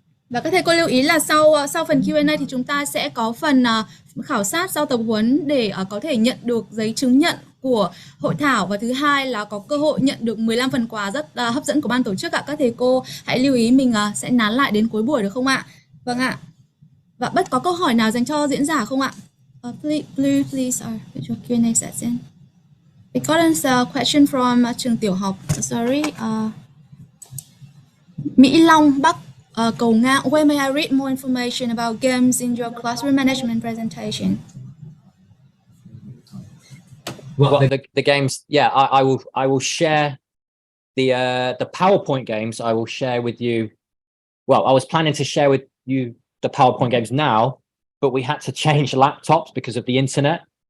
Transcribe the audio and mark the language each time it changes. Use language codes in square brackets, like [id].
[vi] Và các thầy cô lưu ý là sau phần Q&A thì chúng ta sẽ có phần khảo sát sau tập huấn để có thể nhận được giấy chứng nhận của hội thảo, và thứ hai là có cơ hội nhận được 15 phần quà rất hấp dẫn của ban tổ chức ạ. Các thầy cô hãy lưu ý mình sẽ nán lại đến cuối buổi được không ạ? Vâng ạ. Và có câu hỏi nào dành cho diễn giả không ạ? [en] Please put your Q&A session. We got a question from [vi] trường tiểu học. [en] Sorry. [vi] Mỹ Long, Bắc, Cầu Ngang. [en] Where may I read more information about games in your classroom management presentation? Well, the games, yeah, I will share the PowerPoint games. I will share with you. Well, I was planning to share with you the PowerPoint games now, but we had to change laptops because of the internet.